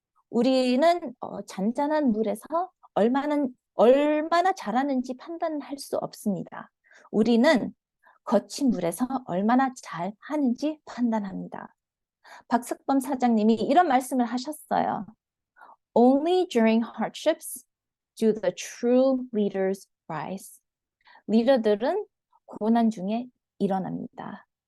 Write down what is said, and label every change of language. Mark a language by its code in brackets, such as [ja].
[ko] 우리는 잔잔한 물에서 얼마나 잘하는지 판단할 수 없습니다. 우리는 거친 물에서 얼마나 잘하는지 판단합니다. 박석범 사장님이 이런 말씀을 하셨어요. [en] Only during hardships do the true leaders rise. [ko] 리더들은 고난 중에 일어납니다.